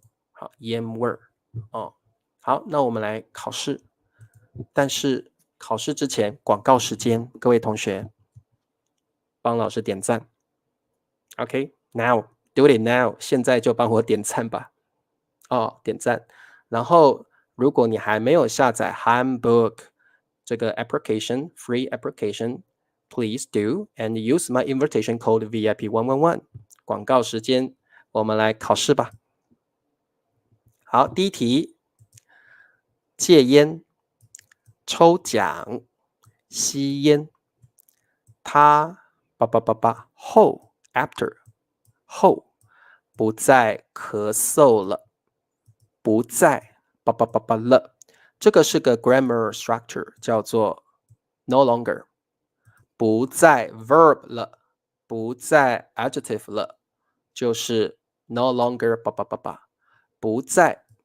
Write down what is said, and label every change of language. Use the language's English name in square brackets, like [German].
[Chinese] 好，烟味儿好，那我们来考试，但是考试之前广告时间，各位同学帮老师点赞 ，OK， [English] now do it now， [Chinese] 现在就帮我点赞吧，点赞。然后如果你还没有下载 [English] Handbook 这个 application free application please do and use my invitation code VIP111。 [Chinese] 广告时间，我们来考试吧。好，第一题，戒烟、抽奖、吸烟，他后 after 后不再咳嗽了，不再了，这个是个 grammar structure， 叫做 no longer， 不再 verb 了，不再 adjective 了，就是 no longer 不再。